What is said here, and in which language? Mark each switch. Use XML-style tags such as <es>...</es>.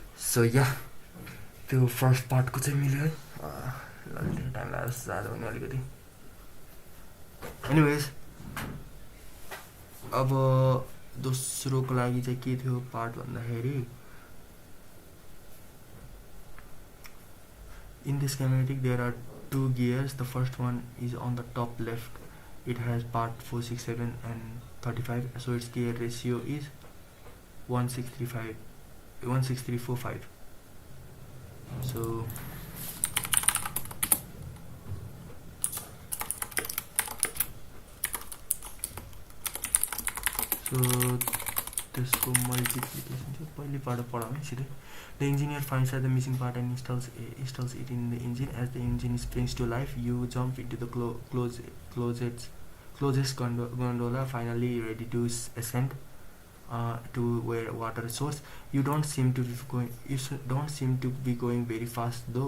<ne>So या त्यो first पार्टको चाहिँ मिल्यो है, टाइम लाग्यो ज्यादा हुने अलिकति। एनिवेज अब दोस्रोको लागि चाहिँ के थियो पार्ट भन्दाखेरि,</ne> <en>in this schematic there are two gears. The first one is on the top left, it has part 467 and 35, so its gear ratio is 16345.</en> <ne>So त्यसको मल्टिप्लिकेसन चाहिँ पहिलेबाट पढाउँ सिधै।</ne> <en>The engineer finds out the missing part and installs it in the engine. As the engine springs to life, you jump into the closest gondola, finally ready to ascend to where water source. You don't seem to be going very fast though.</en>